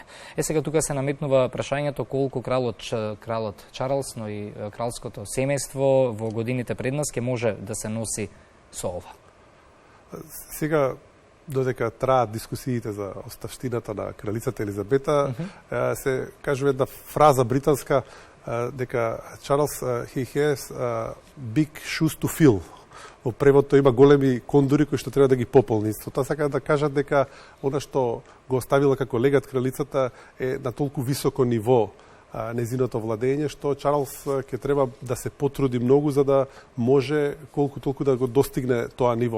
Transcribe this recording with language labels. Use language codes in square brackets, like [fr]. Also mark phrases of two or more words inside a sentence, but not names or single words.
[mk] Сега тука се наметнува прашањето колку кралот Чарлс, но и кралското семејство во годините пред нас ќе може да се носи со ова. Сега, додека траат дискусиите за оставштината на кралицата Елизабета, се кажува една фраза британска дека Чарлс [en] he has big shoes to fill. [mk] Во превод тој има големи кондури кои што треба да ги пополни. Со тоа сакаат да кажат дека она што го оставила како легат кралицата е на толку високо ниво незиното владење, што Чарлс ќе треба да се потруди многу за да може колку толку да го достигне тоа ниво.